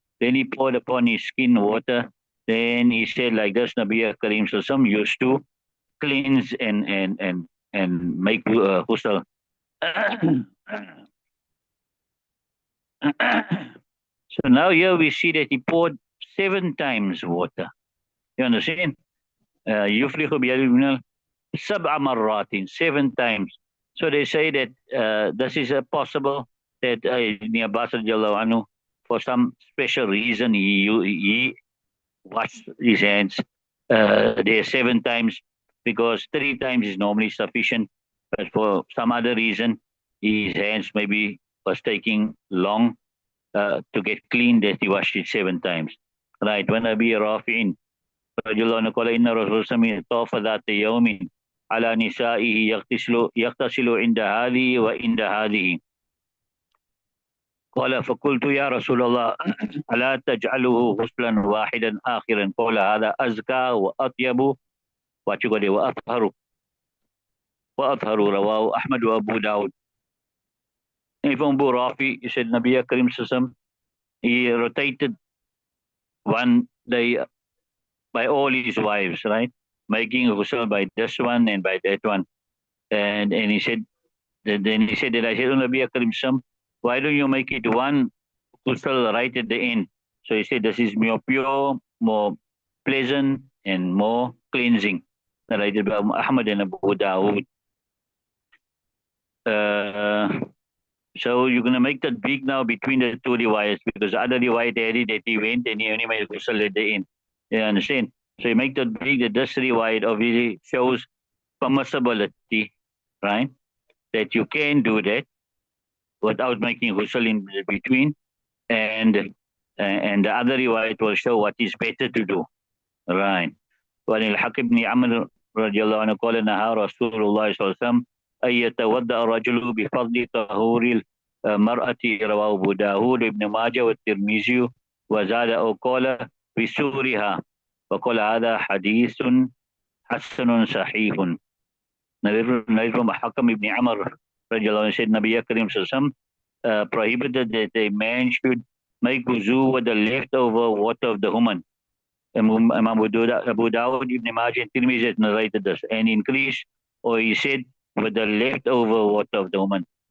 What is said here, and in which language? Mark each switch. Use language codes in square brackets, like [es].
[en] Then he poured upon his skin water. Then he said like this, Nabi Karim Sallallahu used to cleanse and make ghusl. So now here we see that he poured 7 times water. You understand? [ar] يفرغ بيده 7 مرات, [en] 7 times. So they say that this is possible that Ibn Abbas radiallahu anhu, for some special reason, he washed his hands there 7 times, because 3 times is normally sufficient. But for some other reason, his hands maybe was taking long to get clean, that he washed it 7 times. Right. [ar] When Abi Rafi'in radiallahu anhu qala inna Rasulullah tawafa dhata yawmin على نسائه يغتسل عند هذه وعند هذه قال فقلت يا رسول الله ألا تجعله غسلا واحدا آخرا قال هذا أزكى وأطيب وأطهر رواه أحمد وأبو داود. [en] And from Abu Rafi, he said Nabi Karim Sallallahu he rotated one day by all his wives, right? Making ghusl by this one and by that one. And he said, then he said that I said, oh, Nabi Karim Sallallahu, why don't you make it one ghusl right at the end? So he said, this is more pure, more pleasant, and more cleansing. Narrated by Ahmad and Abu Dawud. So you're going to make that big now between the 2 riwayats, because the other riwayat added that he went and he only made ghusl at the end. You understand? So you make that big, that this riwayat obviously shows permissibility, right? That you can do that without making ghusl in between. And the other riwayat will show what is better to do. Right. [ar] وعن الحكم بن عمرو رضي الله عنه قال نهى رسول الله صلى الله عليه وسلم أن يتوضأ الرجل بفضل طهور المرأة. رواه أبو داود وابن ماجه والترمذي وزاد أو قال بسورها، وقال هذا حديث حسن صحيح. [en] Narrated from Hakam ibn Amr radiallahu anhu said Nabi Karim sallallahu prohibited that a man should make wuzu with the leftover water of the woman. Imam Abu Dawud ibn Majah and Tirmidhi has narrated this, and increase, or he said, with the leftover water of the woman.